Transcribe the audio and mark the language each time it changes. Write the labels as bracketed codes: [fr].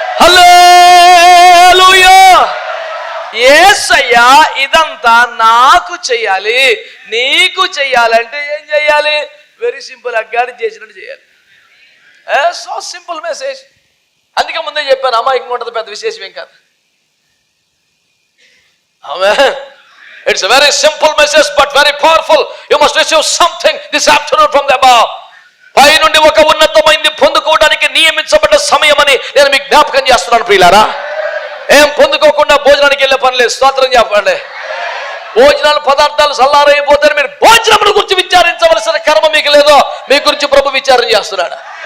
[te] హల్లెలూయా. యేసయ్యా ఇదంతా నాకు చెయ్యాలి, నీకు చెయ్యాలంటే ఏం చెయ్యాలి? [en] very simple, [te] అగ్గాడి చేసినట్టు చేయాలి. [en] So simple message. [te] అందుకే ముందే చెప్పాను, అమాయకంగా ఉంటుంది, పెద్ద విశేషం ఏం కాదు. ఆమేన్. [en] It's a very simple message but very powerful. You must receive something this afternoon from the above. [te] పై నుండి ఒక ఉన్నతమైనది పొందుకోవడానికి నియమించబడ్డ సమయం అని నేను మీకు జ్ఞాపకం చేస్తున్నాను ప్రియులారా. ఏం పొందుకోకుండా భోజనానికి వెళ్ళే పని లేదు. స్తోత్రం చెప్పండి. భోజనాలు పదార్థాలు చల్లారైపోతారు. మీరు భోజనముల గురించి విచారించవలసిన కర్మ మీకు లేదో, మీ గురించి ప్రభు విచారణ చేస్తున్నాడు.